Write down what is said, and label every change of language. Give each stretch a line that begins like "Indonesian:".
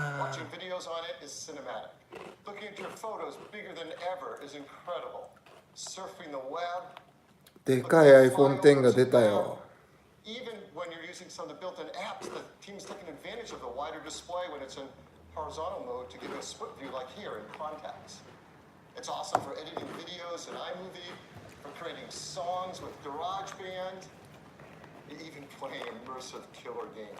English: Watching videos on it is cinematic. Looking at your photos bigger than ever is incredible. Surfing the web.
Japanese: でかい iPhone X が出たよ
English: Even when you're using some of the built-in apps, the team's taking advantage of the wider display when it's in horizontal mode to give you a split view like here in Contacts. It's awesome for editing videos in iMovie, for creating songs with GarageBand, even playing immersive killer games.